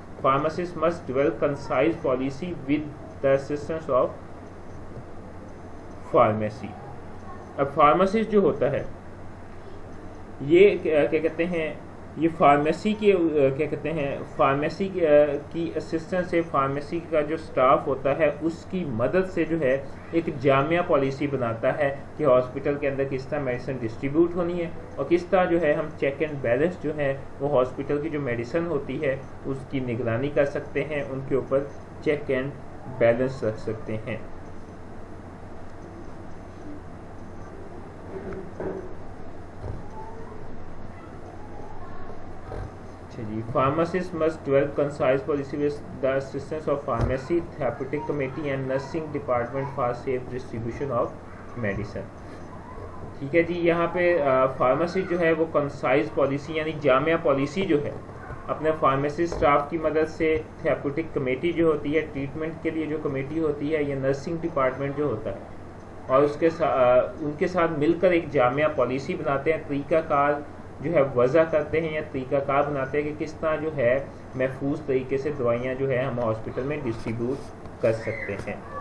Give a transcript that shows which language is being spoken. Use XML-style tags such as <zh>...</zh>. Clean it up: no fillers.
<en>Pharmacist must develop concise policy with the assistance of pharmacy.</en> <ur>اب pharmacist جو ہوتا ہے یہ کیا کہتے ہیں یہ فارمیسی کے کیا کہتے ہیں فارمیسی کی اسسٹنس سے فارمیسی کا جو سٹاف ہوتا ہے اس کی مدد سے جو ہے ایک جامعہ پالیسی بناتا ہے کہ ہاسپٹل کے اندر کس طرح میڈیسن ڈسٹریبیوٹ ہونی ہے اور کس طرح جو ہے ہم چیک اینڈ بیلنس جو ہے وہ ہاسپٹل کی جو میڈیسن ہوتی ہے اس کی نگرانی کر سکتے ہیں, ان کے اوپر چیک اینڈ بیلنس رکھ سکتے ہیں.</ur> <en>Pharmacists must develop concise policy with the assistance of pharmacy, therapeutic committee and nursing department for safe distribution of medicine.</en> <ur>ٹھیک ہے جی. یہاں پہ فارمیسی جو ہے وہ کنسائز پالیسی یعنی جامع پالیسی جو ہے اپنے فارمیسی اسٹاف کی مدد سے تھیراپیوٹک کمیٹی جو ہوتی ہے, ٹریٹمنٹ کے لیے جو کمیٹی ہوتی ہے, یا نرسنگ ڈپارٹمنٹ جو ہوتا ہے, اور اس کے ان کے ساتھ مل کر ایک جامع پالیسی بناتے ہیں, طریقہ کار جو ہے وضع کرتے ہیں یا طریقہ کار بناتے ہیں کہ کس طرح جو ہے محفوظ طریقے سے دوائیاں جو ہے ہم ہاسپٹل میں ڈسٹریبیوٹ کر سکتے ہیں.</ur>